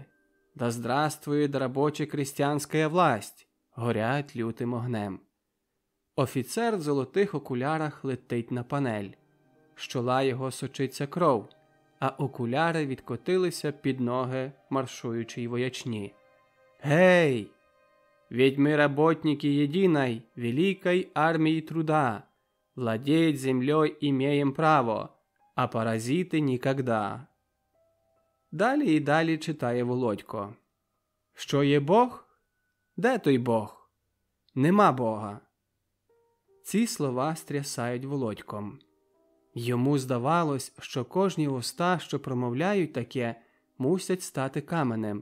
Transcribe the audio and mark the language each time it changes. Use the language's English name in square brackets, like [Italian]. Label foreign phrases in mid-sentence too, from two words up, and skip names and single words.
[Russian] «Да здравствует рабоче-крестьянская власть!» [Ukrainian] горять лютим огнем. Офіцер в золотих окулярах летить на панель. З чола його сочиться кров, а окуляри відкотилися під ноги маршуючій воячні. «Гей! [Russian] Ведь мы работники единой, великой армии труда. Владеть землей имеем право, а паразити нікогда». [Ukrainian] Далі і далі читає Володько. Що є Бог? Де той Бог? Нема Бога. Ці слова стрясають Володьком. Йому здавалось, що кожні уста, що промовляють таке, мусять стати каменем.